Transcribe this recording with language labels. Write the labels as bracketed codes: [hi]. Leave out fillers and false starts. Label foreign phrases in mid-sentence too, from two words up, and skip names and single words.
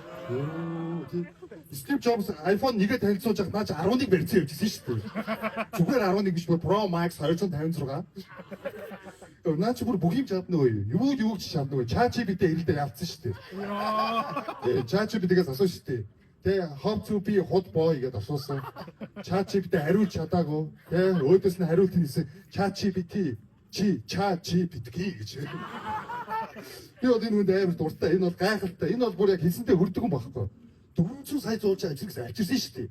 [mn] Steve Jobs iPhone 1-гээ танилцуулж байхад наач 11 барьсан явжсэн шүү дээ. Зүгээр 11 биш Pro Max 256. Наач бүр бүх юм чадна уу? Юу ч чадна уу? ChatGPT ирэлдэ явцсан шүү дээ. ChatGPT-гээс асуусан шүү дээ. Тэ [en] how to be hot boy [mn] гэдээ асуусан. ChatGPT хариулж чадаагүй. Тэ өөдөөс нь хариулт хийсэн ChatGPT ChatGPT гэж. Би бол энэ хүнд амар дуртай. Энэ бол гайхалтай. Энэ бол бүр яг хэлсэнтэй хүрдэг юм байхгүй. 400 сая зуулж ажигсан шүү дээ.